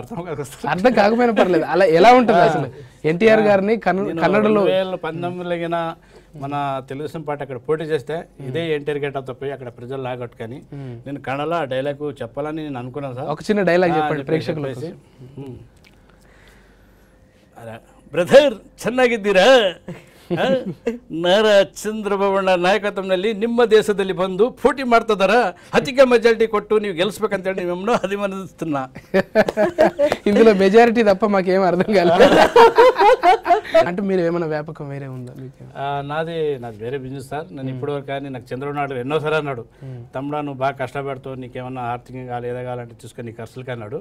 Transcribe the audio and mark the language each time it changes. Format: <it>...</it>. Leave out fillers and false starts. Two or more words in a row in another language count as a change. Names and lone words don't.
<te>అర్థం కాకపోయినా పర్లేదు, అలా ఎలా ఉంటుంది అసలు ఎన్టీఆర్ గారిని కన్నడలో? 2019లో మన తెలుగుదేశం పార్టీ అక్కడ పోటీ చేస్తే ఇదే ఎన్టీఆర్ గెటప్తో పోయి అక్కడ ప్రజలు లాగొట్టుకొని నేను కన్నడలో ఆ డైలాగ్ చెప్పాలని నేను అనుకున్నాను సార్. ఒక చిన్న డైలాగ్ చెప్పండి ప్రేక్షకులకు.</te> <kn>ಬ್ರದರ್ ಚೆನ್ನಾಗಿದ್ದೀರಾ? ನಾರಾ ಚಂದ್ರಬಾಬು ನಾಯಕತ್ವದಲ್ಲಿ ನಿಮ್ಮ ದೇಶದಲ್ಲಿ ಬಂದು పోటీ ಮಾಡ್ತಿದಾರ,</kn> <te>అధిక మెజారిటీ కొట్టు నీవు గెలిచిపోకంటే మేము అభిమానిస్తున్నా. ఇందులో మెజారిటీ తప్ప మాకేం అర్థం కాలేదు. అంటే మీరు ఏమైనా వ్యాపకం వేరే ఉందా మీకు? నాది వేరే బిజినెస్ సార్. నేను ఇప్పటివరకు కానీ నాకు చంద్రబాబు నాయుడు ఎన్నోసారి అన్నాడు, తమ్ముడా నువ్వు బాగా కష్టపడుతూ నీకేమన్నా ఆర్థికంగా ఏదో కావాలంటే చూసుకొని నీ ఖర్చులకి అన్నాడు.</te>